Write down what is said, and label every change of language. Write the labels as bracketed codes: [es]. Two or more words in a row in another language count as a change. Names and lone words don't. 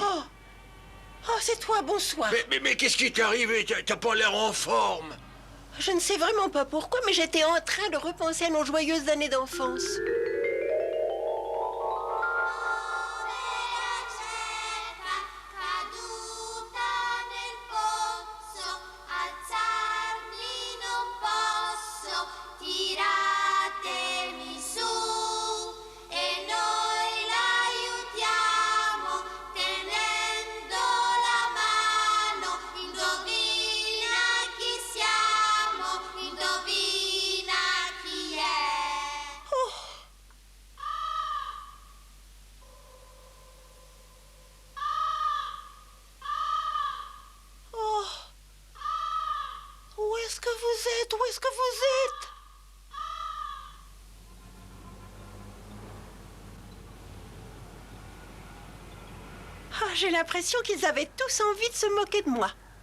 [fr] Oh, c'est toi, bonsoir. Mais qu'est-ce qui t'est arrivé? T'as pas l'air en forme. Je ne sais vraiment pas pourquoi, mais j'étais en train de repenser à nos joyeuses années d'enfance. [it] Caduta nel pozzo, alzarmi non posso, tiratemi su e noi l'aiutiamo tenendo la mano, indovina chi siamo, indovina chi è. [fr] Oh, où est-ce que vous êtes? Où est-ce que vous êtes? Ah, j'ai l'impression qu'ils avaient tous envie de se moquer de moi.